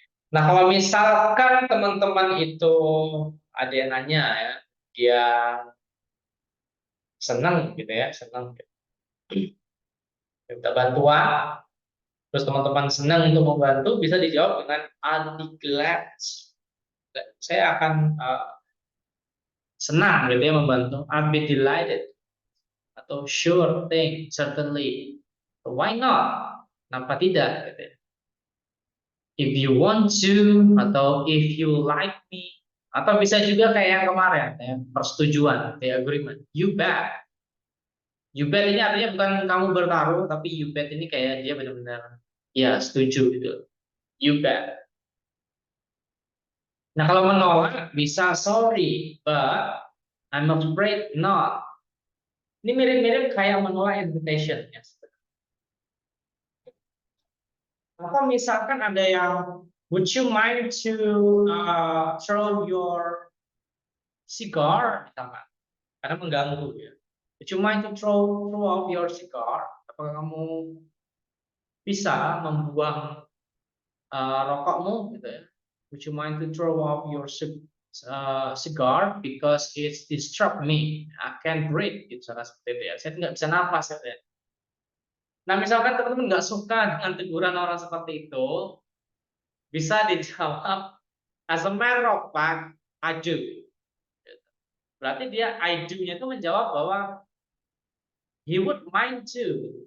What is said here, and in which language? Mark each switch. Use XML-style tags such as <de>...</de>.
<id>Nah kalau misalkan teman-teman itu ada yang nanya ya, dia senang gitu ya, senang. Minta bantuan, terus teman-teman senang untuk membantu, bisa dijawab dengan</id> <en>I'll be glad.</en> <id>Saya akan senang gitu ya membantu.</id> <en>I'll be delighted</en> <id>atau</id> <en>sure thing, certainly. Why not?</en> <id>Kenapa tidak? Gitu ya.</id> <en>If you want to</en> <id>atau</id> <en>if you like me</en> <id>atau bisa juga kayak yang kemarin ya, persetujuan, kayak agreement.</id> <en>You bet.</en> <id>You bet ini artinya bukan kamu bertaruh, tapi you bet ini kayak dia benar-benar ya setuju gitu.</id> <en>You bet.</en> <id>Nah, kalau menolak bisa</id> <en>sorry, but I'm afraid not.</en> <id>Ini mirip-mirip kayak menolak invitation ya. Atau misalkan ada yang</id> <en>would you mind to throw your cigar</en> <id>misalkan, karena mengganggu ya.</id> <en>Would you mind to throw off your cigar?</en> <id>Apakah kamu bisa membuang rokokmu gitu ya?</id> <en>Would you mind to throw off your cigar because it's disrupt me? I can't breathe,</en> <id>gitu seperti itu ya. Saya nggak bisa nafas ya. Nah, misalkan teman-teman nggak suka dengan teguran orang seperti itu, bisa dijawab</id> <en>as a matter of fact, I do.</en> <id>Berarti dia I do-nya itu menjawab bahwa</id> <en>he would mind to.</en>